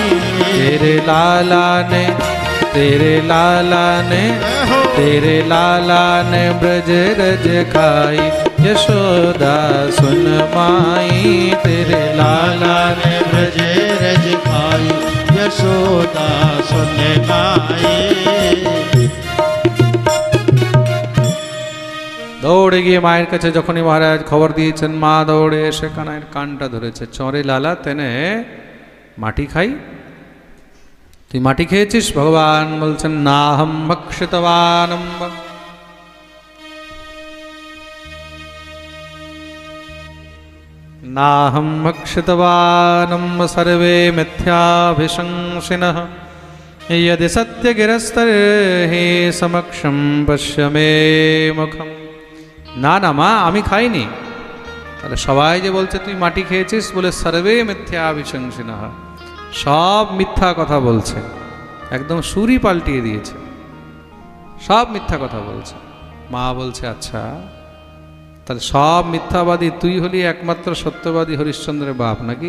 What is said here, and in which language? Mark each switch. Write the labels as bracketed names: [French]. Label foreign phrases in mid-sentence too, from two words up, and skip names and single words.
[Hindi] तेरे लाला ने तेरे लाला ने ब्रज रज खाई, यशोदा सुन माई। तेरे लाला ने ब्रज रज खाई, यशोदा सुन माई। [Bangla] দৌড়ে গিয়ে মায়ের কাছে যখনই মহারাজ খবর দিয়েছেন, মা দৌড়ে এসে কানাইয়ের কানটা ধরেছে। [Hindi] चरे लाला तेने माटी खाई। [Bangla] তুই মাটি খেয়েছিস? ভগবান বলছেন, [Sanskrit] না হম ভক্ষিতবানম। না হম ভক্ষিতবানম সর্বে মিথ্যাভিশংসিনঃ। यदि सत्यगिरस्तर्हि समक्षं पश्य मे मुखम। [Bangla] না না মা, আমি খাইনি। তাহলে সবাই যে বলছে তুই মাটি খেয়েছিস, বলে [Sanskrit] সর্বে মিথ্যা বিশংসিনঃ, [Bangla] সব মিথ্যা কথা বলছে। একদম সুরই পাল্টিয়ে দিয়েছে, সব মিথ্যা কথা বলছে। মা বলছে, আচ্ছা তাহলে সব মিথ্যাবাদী তুই হলি একমাত্র সত্যবাদী হরিশ্চন্দ্রের বাপ নাকি?